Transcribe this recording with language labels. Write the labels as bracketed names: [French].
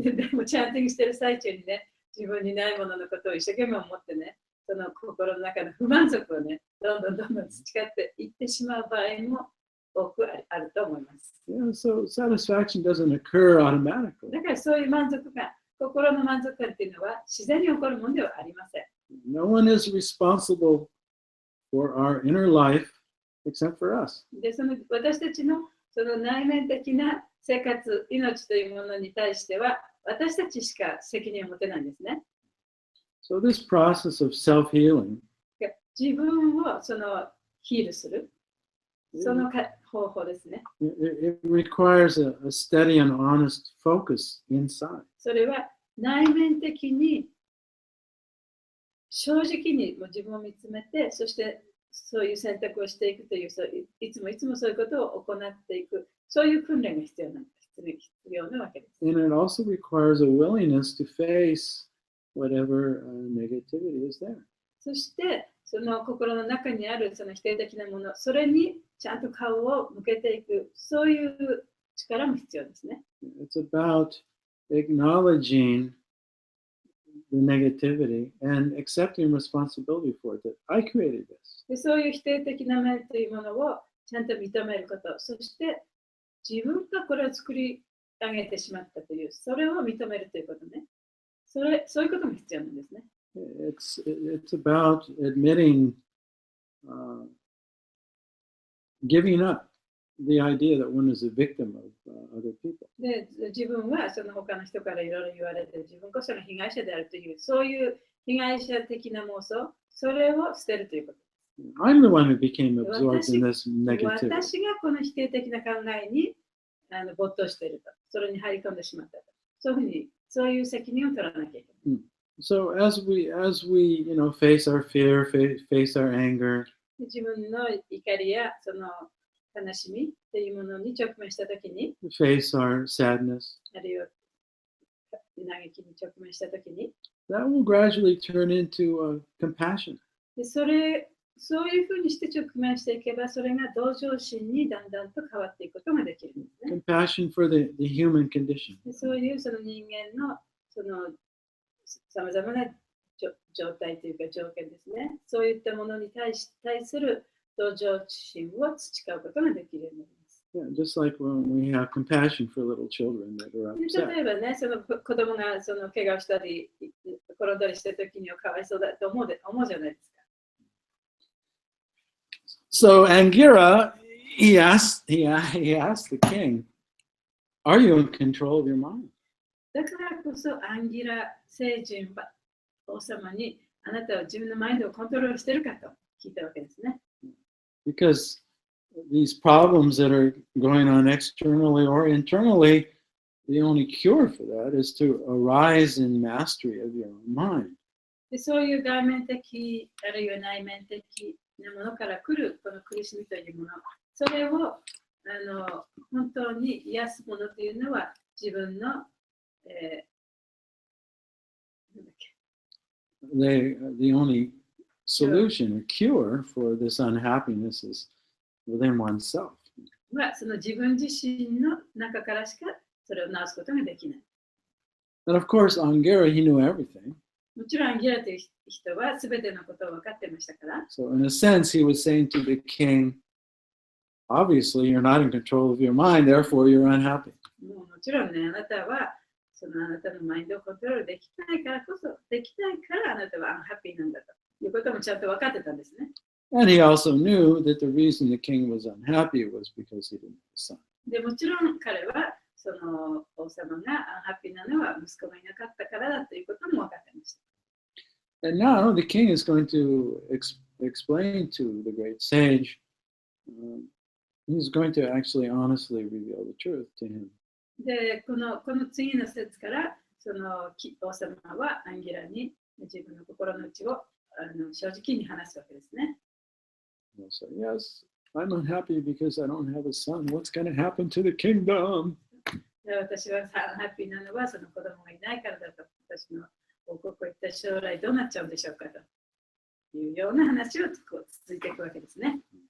[Japanese] でもチャンティングしてる最中にね、自分にないもののことを一生懸命思ってね、その心の中の不満足をね、どんどん培っていってしまう場合も多くあると思います。 [English] Yeah, so satisfaction doesn't occur automatically. [Japanese] だからそういう満足感、心の満足感っていうのは自然に起こるものではありません。 [English] No one is responsible for our inner life except for us. [Japanese] で、私たちのその内面的な生活、命というものに対しては私たちしか責任を持てないんですね。 [English] So this process of self-healing [Japanese] 自分をヒールする、その方法ですね。 [English] it requires a steady and honest focus inside. [Japanese] それは内面的に正直にも自分を見つめて、そしてそういう選択をしていくという、いつもそういうことを行っていく、そういう訓練が必要なわけです。 [English] And it also requires a willingness to face whatever negativity is there. [Japanese] そしてその心の中にあるその否定的なもの、それにちゃんと顔を向けていく、そういう力も必要ですね。 [English] It's about acknowledging the negativity and accepting responsibility for it, that I created this. [Japanese] で、そういう否定的な面というものをちゃんと認めること、そして自分がこれを作り上げてしまったという、それを認めるということね。そういうことも必要なんですね。 [English] It's about admitting, giving up the idea that one is a victim of other people. [Japanese] で、自分はその他の人からいろいろ言われて、自分こその被害者であるという、そういう被害者的な妄想、それを捨てるということです。 [English] I'm the one who became absorbed in this negativity. [Japanese] 私がこの否定的な考えに没頭していると、それに入り込んでしまったと。そういう責任を取らなきゃいけない。 [English] So as we face our fear, face our anger, [Japanese] 自分の怒りやその悲しみというものに直面したときに、 [English] face our sadness, [Japanese] あるいは嘆きに直面したときに、 [English] that will gradually turn into compassion. [Japanese] でそういうふうにして直面していけば、それが同情心にだんだんと変わっていくことができるんですね。 [English] Compassion for the human condition. [Japanese] でそういうその人間のさまざまな状態というか条件ですね。そういったものに対する同情心を培うことができるようになります。 [English] Yeah, just like when we have compassion for little children that are upset. [Japanese] 例えばね、その子供が怪我をしたり、転んだりしたときにはかわいそうだと思うじゃないですか。 [English] So Angira, he asked the king, "Are you in control of your mind?" [Japanese] だからこそアンギラ聖人は王様にあなたは自分のマインドをコントロールしているかと聞いたわけですね。 [English] Because these problems that are going on externally or internally, the only cure for that is to arise in mastery of your own mind. [Japanese] でそういう外面的あるいは内面的なものから来るこの苦しみというもの、それを本当に癒すものというのは自分の [English] The only solution or cure for this unhappiness is within oneself. [Japanese] はその自分自身の中からしかそれを治すことができない。 [English] And of course, Angira, he knew everything. [Japanese] もちろんアンギラという人は全てのことを分かってましたから。 [English] So in a sense, he was saying to the king, obviously you're not in control of your mind, therefore you're unhappy. [Japanese] もちろんね、あなたはあなたのマインドをコントロールできないからあなたはアンハッピーなんだということもちゃんと分かってたんですね。 [English] And he also knew that the reason the king was unhappy was because he didn't have a son. [Japanese] でもちろん彼はその王様がアンハッピーなのは息子がいなかったからだということも分かってました。 [English] And now the king is going to explain to the great sage, he's going to actually honestly reveal the truth to him. [Japanese] で、この次の節からその王様はアンギラに自分の心の内を正直に話すわけですね。 [English] So, yes, I'm unhappy because I don't have a son. What's going to happen to the kingdom? [Japanese] 私はハッピーなのはその子供がいないからだと。私の王国を一体将来どうなっちゃうんでしょうかというような話を続いていくわけですね。